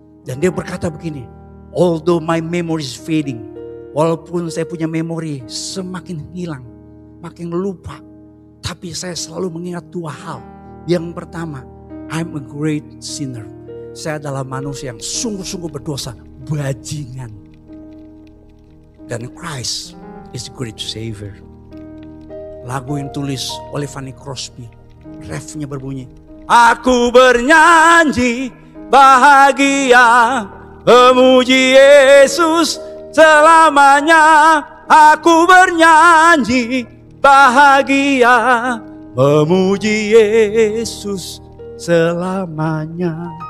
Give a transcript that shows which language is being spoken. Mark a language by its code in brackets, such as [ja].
[id] Dan dia berkata begini, [en] although my memory is fading, [id] walaupun saya punya memori semakin hilang, makin lupa, tapi saya selalu mengingat dua hal. Yang pertama, [en] I'm a great sinner. [id] Saya adalah manusia yang sungguh-sungguh berdosa, bajingan. Dan [en] Christ is the great Savior. [id] Lagu yang tulis oleh Fanny Crosby, refnya berbunyi, aku bernyanyi bahagia, memuji Yesus selamanya. Aku bernyanyi bahagia, memuji Yesus selamanya.